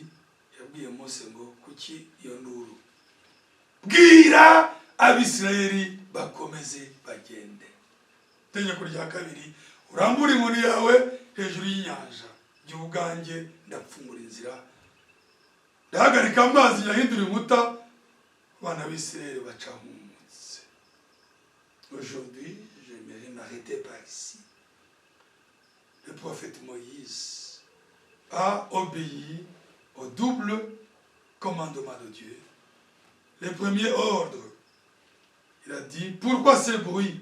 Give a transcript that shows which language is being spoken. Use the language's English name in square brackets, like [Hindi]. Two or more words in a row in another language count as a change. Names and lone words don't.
[Kinyarwanda] Yabwiye Mose ngo kuki iyo nduru, bwira Abisirayeli bakomeze bagende. itegeko rya kabiri urambura inkoni yawe hejuru y'inyanja jya ubwanjye ndapfumura inzira ndahagarika amazi yahindura inkuta abana b'Isirayeli baca humutse. [French] Aujourd'hui, j'aimerais m'arrêter par ici. Le prophète Moïse a obéi au double commandement de Dieu. Le premier ordre, il a dit, pourquoi ce bruit?